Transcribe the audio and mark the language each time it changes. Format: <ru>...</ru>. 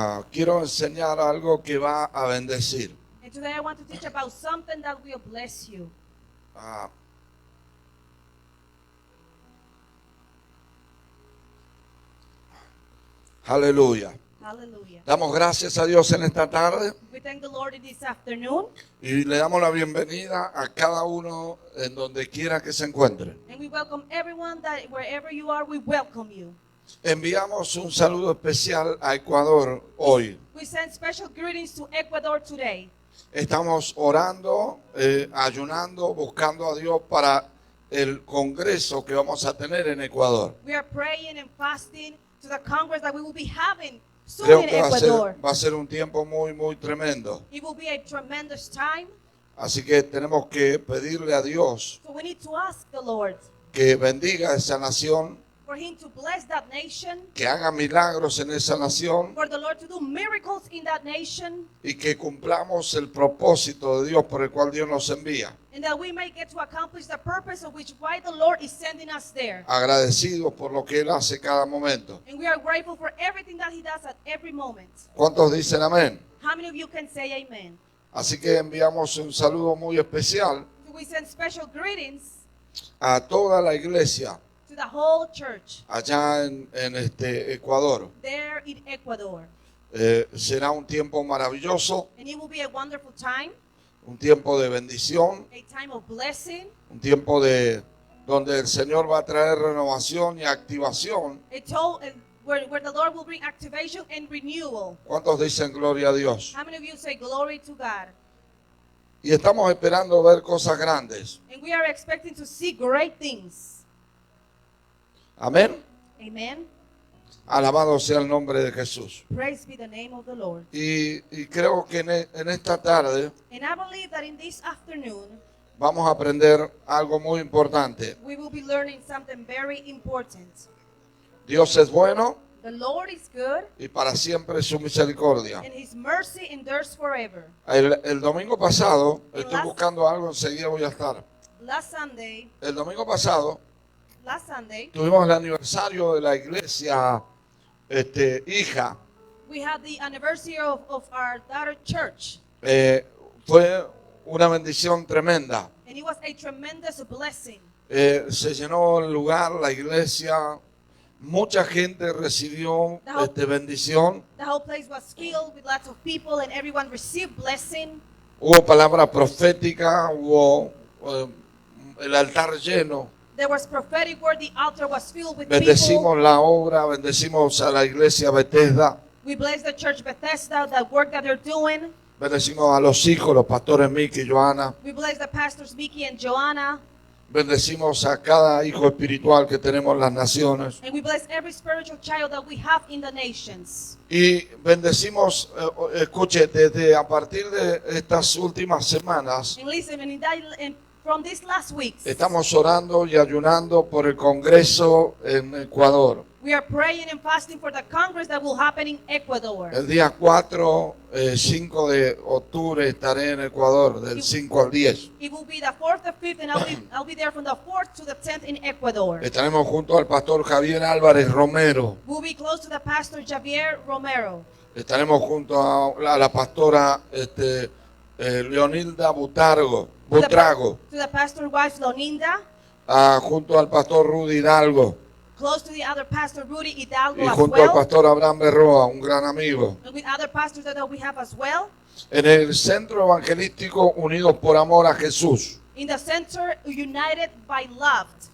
<es>quiero enseñar algo que va a bendecir.</es> <en>And today I want to teach about something that will bless you.</en> <es>Ah, aleluya.</es> <en>Hallelujah.</en> <es>Damos gracias a Dios en esta tarde</es> <en>We thank the Lord this afternoon,</en> <es>y le damos la bienvenida a cada uno en donde quiera que se encuentre.</es> <en>and we welcome everyone that wherever you are, we welcome you.</en> <es>Enviamos un saludo especial a Ecuador hoy.</es> <en>We send special greetings to Ecuador today.</en> <es>Estamos orando, ayunando, buscando a Dios para el congreso que vamos a tener en Ecuador.</es> <en>We are praying and fasting to the Congress that we will be having soon</en> <es>Creo</es> <en>in</en> <es>que</es> <en>Ecuador.</en> <es>va a ser un tiempo muy tremendo.</es> <en>It will be a tremendous time.</en> <es>Así que tenemos que pedirle a Dios</es> <en>So we need to ask the Lord</en> <es>que bendiga a esa nación,</es> <en>for Him to bless that nation,</en> <es>que haga milagros en esa nación</es> <en>for the Lord to do miracles in that nation,</en> <es>y que cumplamos el propósito de Dios por el cual Dios nos envía.</es> <en>and that we may get to accomplish the purpose of which why the Lord is sending us there.</en> <es>Agradecidos por lo que Él hace cada momento.</es> <en>And we are grateful for everything that He does at every moment.</en> <es>¿Cuántos dicen amén?</es> <en>How many of you can say amen?</en> <es>Así que enviamos un saludo muy especial</es> <en>So we send special greetings</en> <es>a toda la iglesia</es> <en>to the whole church</en> <es>allá en Ecuador.</es> <en>there in Ecuador.</en> <es>Será un tiempo maravilloso,</es> <en>And it will be a wonderful time,</en> <es>un tiempo de bendición,</es> <en>a time of blessing,</en> <es>un tiempo donde el Señor va a traer renovación y activación.</es> <en>where the Lord will bring activation and renewal.</en> <es>¿Cuántos dicen gloria a Dios?</es> <en>How many of you say glory to God?</en> <es>Y estamos esperando ver cosas grandes.</es> <en>And we are expecting to see great things.</en> <es>Amén.</es> <en>Amen.</en> <es>Alabado sea el nombre de Jesús.</es> <en>Praise be the name of the Lord.</en> <es>Y creo que en esta tarde</es> <en>And I believe that in this afternoon,</en> <es>vamos a aprender algo muy importante.</es> <en>we will be learning something very important.</en> <es>Dios es bueno</es> <en>The Lord is good,</en> <es>y para siempre es su misericordia.</es> <en>and His mercy endures forever.</en> <es>El domingo pasado, El estoy</es> <en>last-</en> <es>buscando algo, enseguida voy a estar.</es> <en>Last Sunday,</en> <es>El domingo pasado</es> <en>Sunday,</en> <es>tuvimos el aniversario de la iglesia hija.</es> <en>we had the anniversary of our daughter church,</en> <es>Fue una bendición tremenda.</es> <en>and it was a tremendous blessing.</en> <es>Se llenó el lugar, la iglesia, mucha gente recibió bendición.</es> <en>The whole place was filled with lots of people, and everyone received blessing.</en> <es>Hubo palabra profética, hubo el altar lleno.</es> <en>There was prophetic word. The altar was filled with people.</en> <es>Bendecimos la obra, bendecimos a la iglesia Bethesda,</es> <en>We bless the church Bethesda, the work that they're doing.</en> <es>bendecimos a los hijos, los pastores Miki y Joana,</es> <en>We bless the pastors Mickey and Joanna,</en> <es>bendecimos a cada hijo espiritual que tenemos en las naciones</es> <en>and we bless every spiritual child that we have in the nations.</en> <es>y bendecimos, escuche, desde a partir de estas últimas semanas</es> <en>And listen, and from these last weeks,</en> <es>estamos orando y ayunando por el Congreso en Ecuador.</es> <en>we are praying and fasting for the Congress that will happen in Ecuador.</en> <es>El día 4, 5 de octubre estaré en Ecuador, del 5 al 10.</es> <en>It will be the 4th, the 5th, and I'll be there from the 4th to the 10th in Ecuador.</en> <es>Estaremos junto al pastor Javier Álvarez Romero.</es> <en>We'll be close to the pastor Javier Romero.</en> <es>Estaremos junto a la pastora Leonilda Butrago,</es> <en>To the pastor wife Loninda,</en> <es>junto al pastor Rudy Hidalgo</es> <en>close to the other pastor Rudy Hidalgo</en> <es>y</es> <en>as</en> <es>junto al</es> <en>well,</en> <es>pastor Abraham Berroa, un gran amigo.</es> <en>and with other pastors that we have as well.</en> <es>En el Centro Evangelístico Unidos por Amor a Jesús.</es> <en>In the center, united by love.</en>